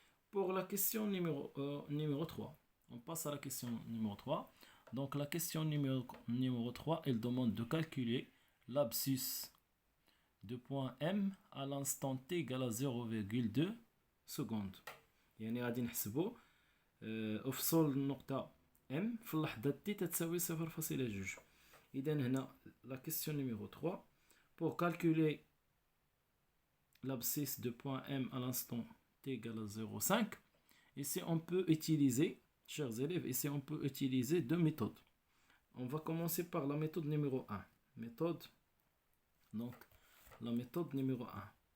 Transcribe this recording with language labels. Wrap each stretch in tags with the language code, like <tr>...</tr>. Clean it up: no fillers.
<fr>Pour la question numéro 3, on passe à la question numéro 3. Donc la question numéro 3, elle demande de calculer l'abscisse de point M à l'instant t égale à 0,2 secondes.</fr> <ar>يعني غادي نحسبوا افصل النقطة M في اللحظة t تساوي 0,2. إذا هنا</ar> <fr>la question numéro 3, pour calculer l'abscisse de point M à l'instant t égale à 0,5, ici on peut utiliser, chers élèves, ici on peut utiliser deux méthodes. On va commencer par la méthode numéro 1. Donc, la méthode numéro 1.</fr>